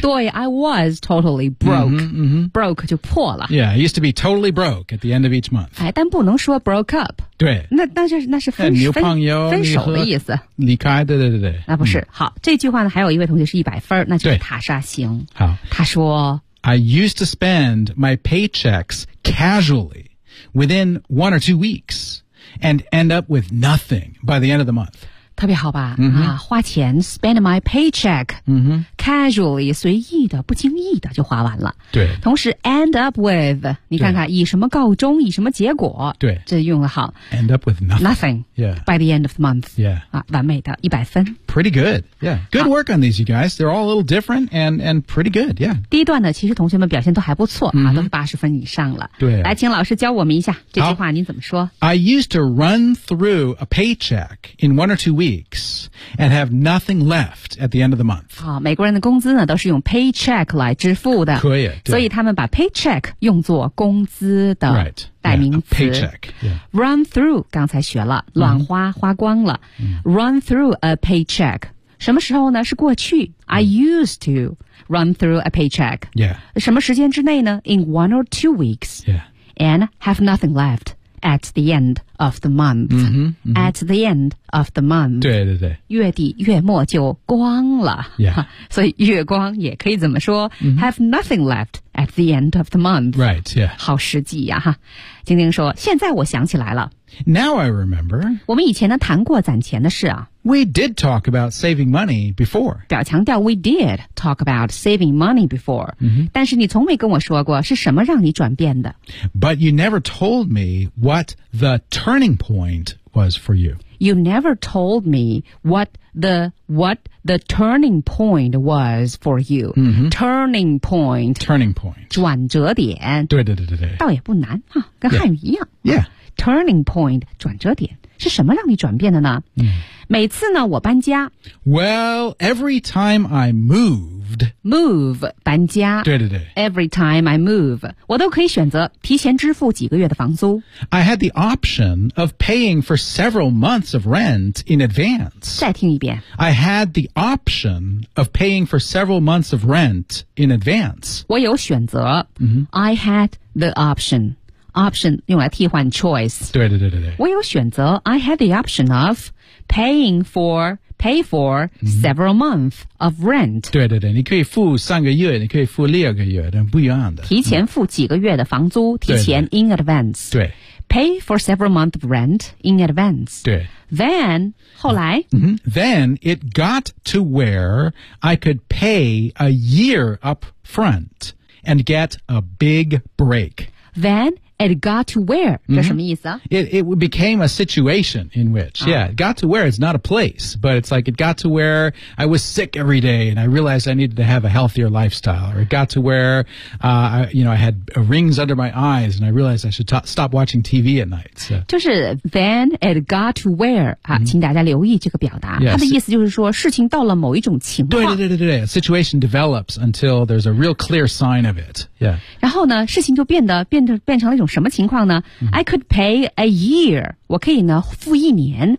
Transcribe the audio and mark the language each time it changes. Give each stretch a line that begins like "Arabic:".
English: 对 I was totally broke. Mm-hmm, mm-hmm.
Chinese: Broke 就破了。
English: Yeah, I used to be totally broke at the end of each month.、
Chinese: 哎、但不能说 broke up. 对。那是分手。女朋友分手的意思。离开对对对对。那不是、嗯。好这句话呢还有一位同学是100分那就是塔莎星。好。他说
English: I used to spend my paychecks casually within 1 or 2 weeks and end up with nothing by the end of the month.
Chinese: 特别好吧、嗯、啊，花钱
English: spend my paycheck、嗯、哼 casually
Chinese: 随意的不经意的就花完了，对，同时
English: end up with
Chinese: 你看看以什么告终以什么结果，对，这用了好
English: end up with nothing、 yeah. by the end of the month、 yeah.
Chinese: 啊、完美的一百分
English: pretty good、yeah. good work on these you guys they're all a little different and pretty good、yeah.
Chinese: 第一段呢其实同学们表现都还不错、嗯、啊，都是80分以上了，对、啊、来请老师教我们一下这句话您怎么说
English: I used to run through a paycheck in one or two weeks and have nothing left at the end of the month.
Chinese: 好、哦、美国人的工资呢都是用 paycheck 来支付的。可以。所以他们把 paycheck 用作工资的代名词。
English: Right, yeah, paycheck.、Yeah. Run through,
Chinese: 刚才学了乱花、mm-hmm. 花光了。 Mm-hmm.
English: Run through a paycheck.
Chinese: 什么时候呢是过去、
English: mm-hmm. I used to run through a paycheck. Yeah.
Chinese: 什么时间之内呢
English: in one or two weeks. Yeah. And have nothing left. At the end of the month. Mm-hmm, mm-hmm. At the end of the month.
Chinese: 对对对。月底月末就光了。
English: Yeah.
Chinese: 所以月光也可以怎么说、 mm-hmm.
English: ?Have nothing left at the end of the month. Right, yeah.
Chinese: 好实际呀、啊。晶晶说现在我想起来了。
English: Now I remember.
Chinese: 我们以前呢谈过攒钱的事啊。
English: We did talk about saving money before.
Chinese: 表强调
English: we did talk about saving money before.、 Mm-hmm.
Chinese: 但是你从没跟我说过是什么让你转变的。
English: But you never told me what the turning point was for you. You never told me what the turning point was for you.、 Mm-hmm. Turning point. Turning point.
Chinese: 转折点。对对对对对。倒也不难、啊、跟汉语一样。
English: Yeah. yeah.、
Chinese: 啊、turning point, 转折点。是什么让你转变的呢、嗯、每次呢我搬家
English: Well, every time I moved Move,
Chinese: 搬家对对对
English: Every time I move
Chinese: 我都可以选择提前支付几个月的房租
English: I had the option of paying for several months of rent in advance
Chinese: 再听一遍
English: I had the option of paying for several months of rent in advance
Chinese: 我有选择、嗯、
English: I had the optionOption
Chinese: 用来替换
English: choice
Chinese: 对对对对对我有选择
English: I had the option of pay for、mm-hmm. several months of rent
Chinese: 对对对你可以付三个月你可以付六个月但不一样的提前付几个月的房租、嗯、提前
English: in advance
Chinese: 对, 对, 对
English: pay for several months of rent in advance
Chinese: 对 then 后来、 mm-hmm.
English: then it got to where I could pay a year up front and get a big break thenIt got to where,
Chinese: 这什么意思啊、
English: mm-hmm. It became a situation in which,、oh. yeah, it got to where, it's not a place, but it's like it got to where I was sick every day and I realized I needed to have a healthier lifestyle. Or it got to where, I had rings under my eyes and I realized I should stop watching TV at night. So.
Chinese: 就是
English: then it got to where,、
Chinese: mm-hmm. 请大家留意这个表达。
English: Yeah,
Chinese: 它的意思就是说事情到了某一种情况。对对对对对
English: a situation develops until there's a real clear sign of it. Yeah.
Chinese: 然后呢事情就变成了一种什么情况呢、 mm-hmm.
English: I could pay a year
Chinese: 我可以呢付一年